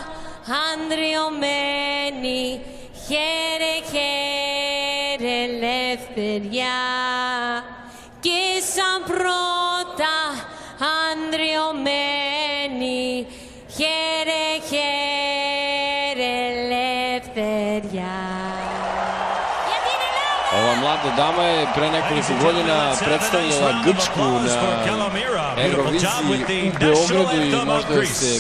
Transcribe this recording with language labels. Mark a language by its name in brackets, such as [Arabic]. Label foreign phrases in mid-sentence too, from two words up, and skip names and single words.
[Greek] ανδρεωμένη χαίρε χαίρε ελευθεριά και σαν πρώτα ανδρεωμένη χαίρε χαίρε ελευθεριά. [Serbian] Ova mlada dama je pre nekoliko godina predstavljala Grčku na Euroviziji u Beogradu i možda se